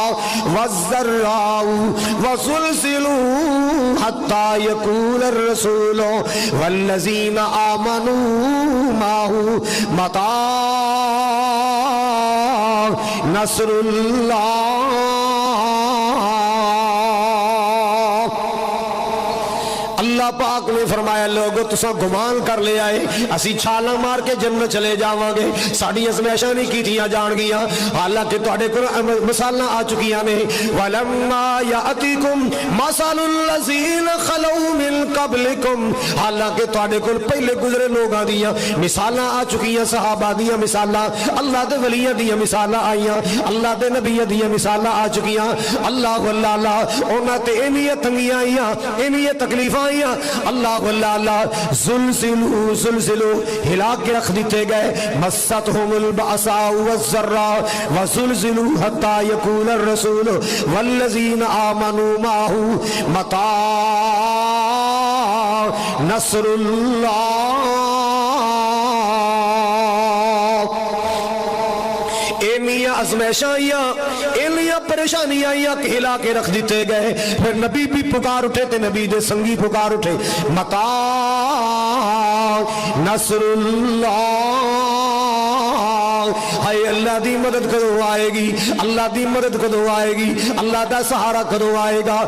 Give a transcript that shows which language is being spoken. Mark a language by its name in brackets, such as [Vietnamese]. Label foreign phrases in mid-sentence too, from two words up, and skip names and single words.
[Arabic] والضراء وزلزلوا حتى يقول الرسول والذين آمنوا معه متى نصر اللہ۔ [Punjabi] اللہ پاک نے فرمایا لوگو تساں گمان کر لے آئے اسی چھالاں مار کے جنت چلے جاواں گے، ساڈی ازمائشاں نہیں کیتیاں جان گیاں، حالانکہ تواڈے کول مثالاں آ چکیاں نے۔ [Arabic] ولما یاتیکم مثل الذین خلو من قبلکم، [Punjabi] حالانکہ تواڈے کول پہلے گزرے لوگاں دیاں مثالاں آ چکیاں، صحابہ دیاں مثالاں، اللہ دے ولیاں دیاں مثالاں آئیاں، اللہ دے نبیاں دیاں مثالاں آ چکیاں۔ اللہ اللہ انہاں تے اینیاں تنگیاں آئیاں، اینیاں تکلیفاں آئیاں، اللہ اللہ زلزلو زلزلو ہلا کے رکھ دیتے گئے، [Arabic] مستہم البأساء والضراء وزلزلوا حتى يقول الرسول والذین آمنوا معه متى نصر اللہ۔ [Punjabi] اینیاں ازمائشاں آئیاں، اینیاں پریشانیاں آئیاں کہ ہلا کے رکھ دیتے گئے۔ پھر نبی بھی پکار اٹھے تے نبی دے سنگی پکار اٹھے، [Arabic] متا نصر اللہ، [Punjabi] ہائے اللہ دی مدد کدو آئے گی، اللہ دی مدد کدو آئے گی، اللہ دا سہارا کدو آئے گا۔